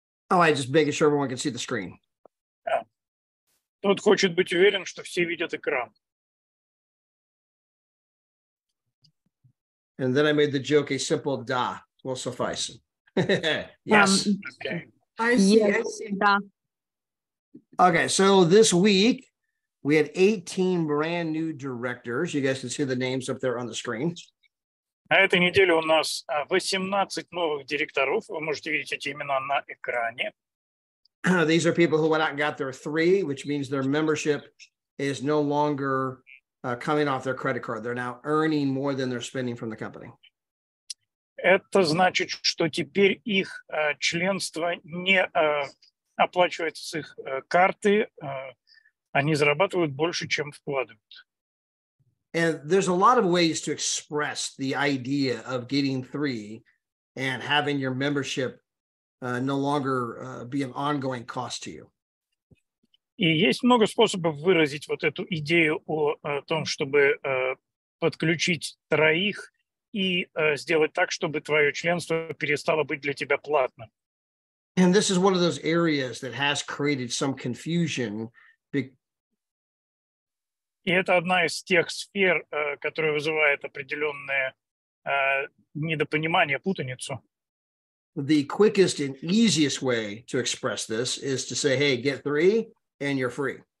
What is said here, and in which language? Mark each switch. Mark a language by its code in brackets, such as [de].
[en] Oh, I just making sure everyone can see the screen. [ru] Тот хочет быть уверен, что все видят экран. [en] And then I made the joke, a simple da will suffice. Yes. Okay. I see, I Yes, see. [ru] да. [en] Okay, so this week we had 18 brand new directors. You guys can see the names up there on the screen. [ru] На этой неделе у нас 18 новых директоров. Вы можете видеть эти имена на экране. [en] These are people who went out and got their 3, which means their membership is no longer coming off their credit card. They're now earning more than they're spending from the company. [ru] Это значит, что теперь их членство не оплачивается с их карты, они зарабатывают больше, чем вкладывают. [en] And there's a lot of ways to express the idea of getting 3 and having your membership no longer be an ongoing cost to you. [ru] И есть много способов выразить вот эту идею о том, чтобы подключить 3 и сделать так, чтобы твое членство перестало быть для тебя платным. [en] And this is one of those areas that has created some confusion. [ru] И это одна из тех сфер, которая вызывает определенное недопонимание, путаницу. [en] The quickest and easiest way to express this is to say, hey, get 3 and you're free.